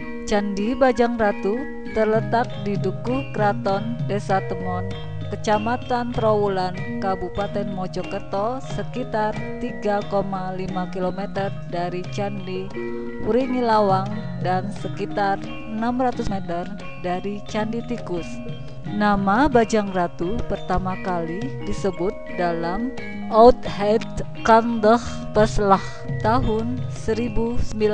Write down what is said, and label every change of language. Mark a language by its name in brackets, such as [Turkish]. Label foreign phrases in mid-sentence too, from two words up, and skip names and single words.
[Indonesian] Candi Bajang Ratu terletak di Dukuh Kraton, Desa Temon, Kecamatan Trowulan, Kabupaten Mojokerto, sekitar 3,5 km dari Candi Wuringilawang dan sekitar 600 meter dari Candi Tikus. Nama Bajang Ratu pertama kali disebut dalam Oudheid Kandah Peslah tahun 1915.